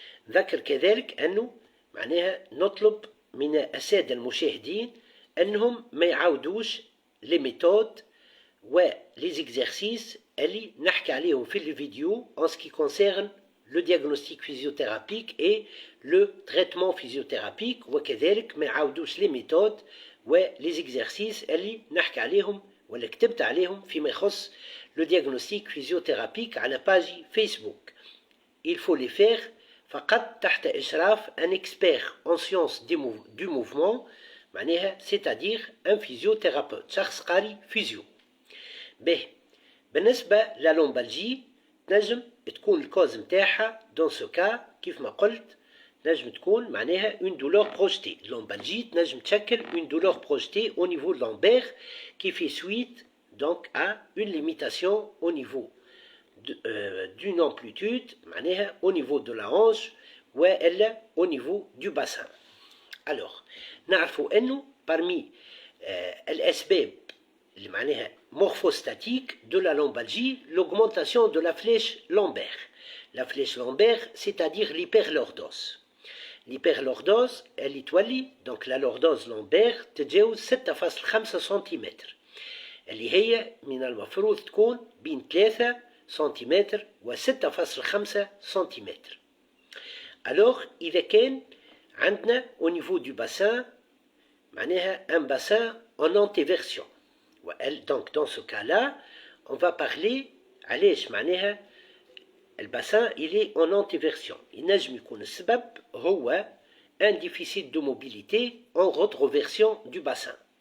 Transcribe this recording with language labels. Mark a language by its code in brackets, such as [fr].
[ar] ذكر كذلك أنه معناها نطلب من السادة المشاهدين أنهم ما يعاودوش لي ميثود وليزيكزارسيس اللي نحكي عليهم في الفيديو [fr] en ce qui concerne le diagnostic physiothérapique et le traitement physiothérapique [ar] وكذلك ما يعاودوش لي ميثود ولي exercices اللي نحكي عليهم ولا كتبت عليهم فيما يخص [fr] le diagnostic physiothérapique [ar] على باجي فيسبوك. [fr] Il faut les faire فقط [ar] تحت إشراف [fr] un expert en sciences du mouvement معناها c'est-à-dire un physiothérapeute [ar] شخص قاري فيزيو. به بالنسبة للومبالجي نجم تكون الكوز متاعها [fr] dans ce cas [ar] كيف ما قلت نجم تكون معناها [fr] une douleur projetée. Lombalgie [ar] نجم تشكل [fr] une douleur projetée au niveau lombaire qui fait suite donc à une limitation au niveau d'une amplitude معناها au niveau de la hanche وإلا au niveau du bassin. Alors [ar] نعرفوا أنه [fr] parmi [ar] الأسباب اللي [fr] معناها morphostatique de la lombalgie l'augmentation de la flèche lombaire. La flèche lombaire c'est-à-dire l'hyperlordose. [ar] L'hyperlordose اللي تولي [fr] donc la lordose lombaire [ar] تتجاوز 6.5 سنتيمتر اللي هي من المفروض تكون بين 3 سنتيمتر و 6.5 سنتيمتر. [fr] Alors [ar] إذا كان عندنا [fr] au niveau du bassin معناها un bassin en antéversion. Donc dans ce cas-là on va parler [ar] علاش [fr] معناها الباسان il est en antéversion. [ar] ينجم يكون السبب هو [fr] un déficit de mobilité en rétroversion du bassin.